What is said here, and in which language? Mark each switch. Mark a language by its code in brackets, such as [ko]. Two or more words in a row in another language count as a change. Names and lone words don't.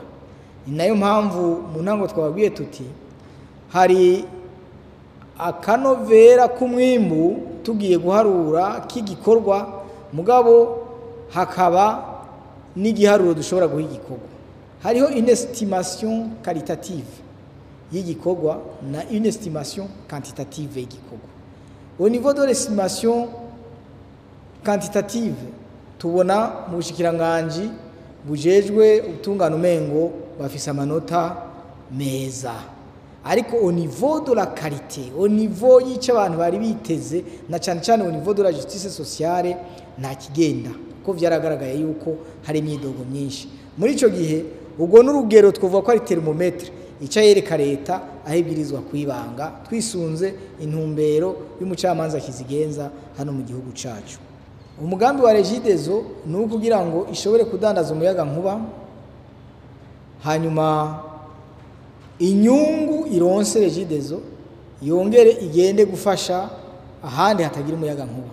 [rn] Ni nayo mpamvu mu ntango twababwiye tuti hari akanovera k'umwimbu tugiye guharura k'igikorwa, mugabo hakaba n'igiharuro dushobora guha igikorwa. Hariho [fr] une estimation qualitative [rn] y'igikorwa na [fr] une estimation quantitative [rn] y'igikorwa. [fr] Au niveau de l'estimation quantitative [rn] tubona mu bushikiranganje bujejwe ubutungane umengo bafise amanota meza, ariko [fr] au niveau de la qualité, au niveau [rn] y'icyo abantu bari biteze, na cyane cyane [fr] au niveau de la justice sociale [rn] nta kigenda, ko byaragaragaye yuko hari imyidogo myinshi. Muri icyo gihe ubwo n'urugero twavuga ko ari thermometre icyo yereka leta aho ibwirizwa kwibanga twisunze intumbero y'umucamanza kizigenza hano mu gihugu cyacu. Umugambi wa Regideso ni ukugira ngo ishobore kudandaza umuyaga nkuba, hanyuma inyungu ironse Regideso yongere igende gufasha ahandi hatagira umuyaga nkuba.